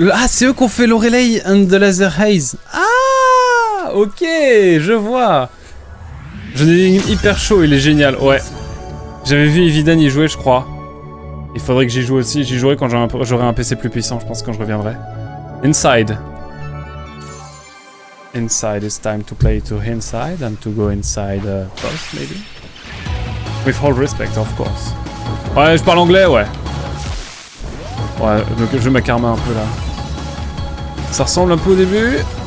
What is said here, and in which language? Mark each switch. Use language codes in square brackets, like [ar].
[fr] Ah, c'est eux qui ont fait Lorelei and the Laser Haze. Ah, ok, je vois. J'en ai hyper chaud, il est génial, ouais. J'avais vu Evidan y jouer, je crois. Il faudrait que j'y joue aussi. J'y jouerai quand j'aurai un PC plus puissant, je pense, quand je reviendrai. [en] Inside. Inside, it's time to play to inside and to go inside first, maybe. With all respect, of course. [fr] Ouais, je parle anglais, ouais. Ouais, donc je mets karma un peu là. Ça ressemble un peu au début.